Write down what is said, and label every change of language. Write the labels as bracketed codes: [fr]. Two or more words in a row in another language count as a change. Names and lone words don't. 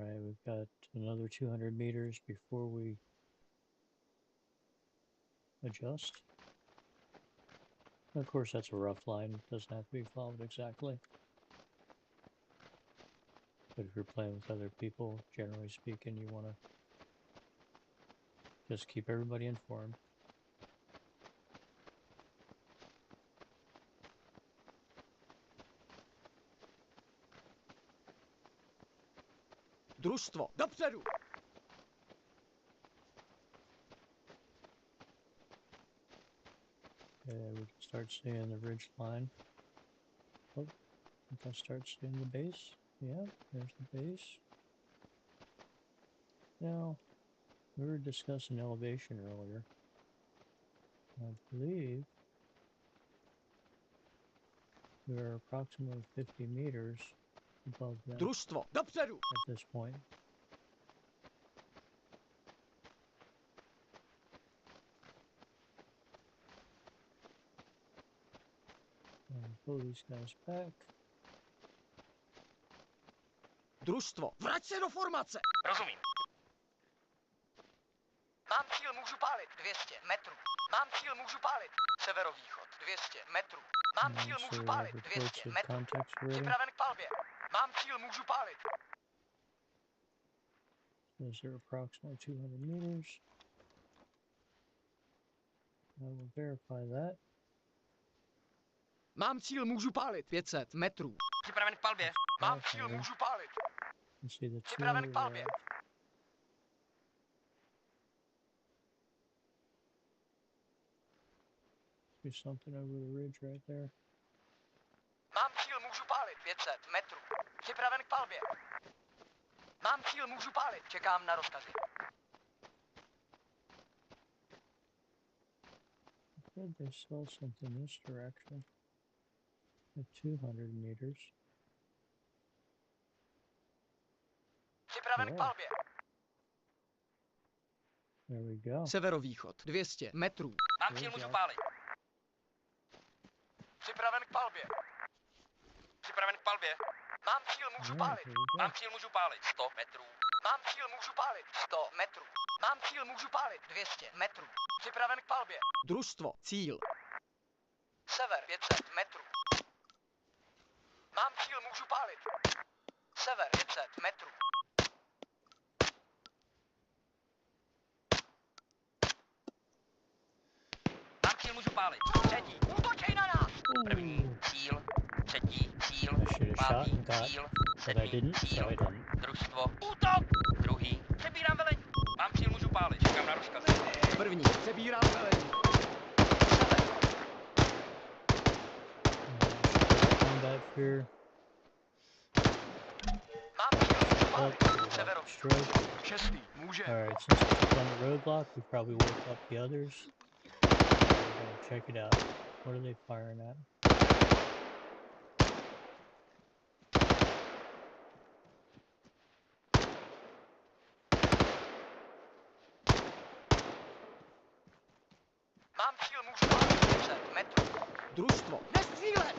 [en] we've got another 200 meters before we adjust. Of course, that's a rough line. It doesn't have to be followed exactly. But if you're playing with other people, generally speaking, you want to just keep everybody informed. [cs] Družstvo, dopředu! [en] Okay, we can start seeing the ridge line. Oh, we can start seeing the base. Yeah, there's the base. Now, we were discussing elevation earlier. I believe we are approximately 50 meters above them [cs] Družstvo, dopředu! [en] at this point. And pull these guys back. [cs] Družstvo, vrať se do formace! Rozumím. Mám cíl, můžu pálit. 200 metrů. Mám cíl, můžu pálit. Severovýchod. 200 metrů. Mám cíl, [en] And so [cs] můžu [en] we [cs] pálit. [en] have 200 reports of [cs] metrů. [en] contacts already. [cs] Připraven k palbě. Mám cíl, můžu pálit. [en] Those are approximately 200 meters. I will verify that. [cs] Mám cíl, můžu pálit. 500 metrů. Připraven k palbě. Mám cíl, můžu pálit. [en] You see the [cs] Připraven k 200 palbě. [en] do something over the ridge right there. [cs] Mám cíl, můžu pálit. 500 metrů. Připraven k palbě. Mám cíl, můžu pálit. Čekám na rozkazy. [en] I said they saw something this direction at 200 meters. [cs] Připraven k [en] Yeah. [cs] palbě. [en] There we go. [cs] Severovýchod, 200 metrů. Mám cíl, můžu pálit. Připraven k palbě. Připraven k palbě. Mám cíl, můžu [en] Yeah, [cs] pálit. [en] here we go. [cs] Mám cíl, můžu pálit. 100 metrů. Mám cíl, můžu pálit. 100 metrů. Mám cíl, můžu pálit. 200 metrů. Připraven k palbě. Družstvo, cíl. Sever 500 metrů. Mám cíl, můžu pálit. Sever 500 metrů. Mám cíl, můžu pálit. Třetí. Útočej na nás! První cíl. Třetí cíl. [en] I should have shot [cs] Pátý [en] and got, [cs] cíl. [en] but I [cs] Sedmý [en] didn't, [cs] cíl. [en] so I didn't. [cs] Družstvo. Útok! Druhý. Přebírám velení. Mám cíl, můžu pálit. Čekám na rozkaz. První, přebírám velení. [en] Combat fear. [cs] Mám cíl, můžu [en] Oh, [cs] pálit. [en] we got [cs] Severový. [en] destroyed. [cs] Šestý, může. [en] Alright, since we took on the roadblock, we probably woke up the others. We're gonna check it out. What are they firing at? [cs] Mám cíl, můžu pálit. 500 metrů. Družstvo, nestřílet!